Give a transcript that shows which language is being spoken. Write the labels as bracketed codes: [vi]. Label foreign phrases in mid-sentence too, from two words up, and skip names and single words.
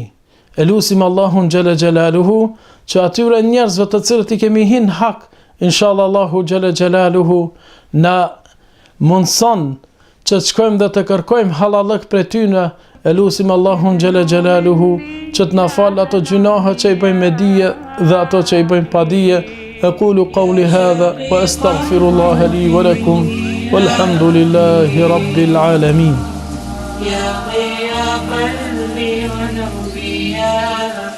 [sq] Elusim Allahun [ar] جل جلاله [sq] që atyre njerëzve të cilët i kemi hin hak, inshallah Allahu [ar] جل جلاله [sq] na mundson që të shkojmë dhe të kërkojmë halallëk prej tyre. Elusim Allahun [ar] جل جلاله [sq] që të na fal ato gjunahe që i bëjmë me dije dhe ato që i bëjmë pa dije. [ar] أقول قولي هذا وأستغفر الله لي ولكم والحمد لله رب العالمين. يا ضياء قلبي ونومي